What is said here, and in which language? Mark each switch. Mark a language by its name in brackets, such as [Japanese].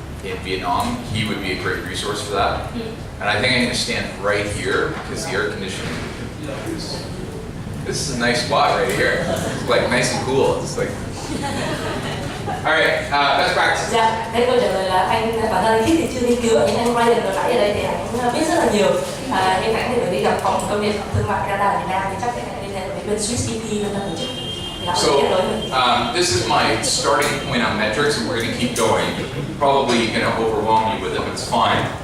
[English] in Vietnam, he would be a great resource for that. And I think I'm going to stand right here because the air conditioning is. This is a nice spot right here. It's like nice and cool. It's like. All right, best practice. [Vietnamese] Dạ, thế câu trả lời là anh bản thân anh Khít thì chưa nghiên cứu, nhưng anh Ryan ở nãy ở đây thì anh biết rất là nhiều. Nhưng anh thì phải đi gặp phòng công nghiệp thương mại Canada ở Việt Nam thì chắc phải liên hệ với bên Swiss EP bên tổ chức. [English] So this is my starting point on metrics, and we're going to keep going. Probably going to overwhelm you with it, but it's fine.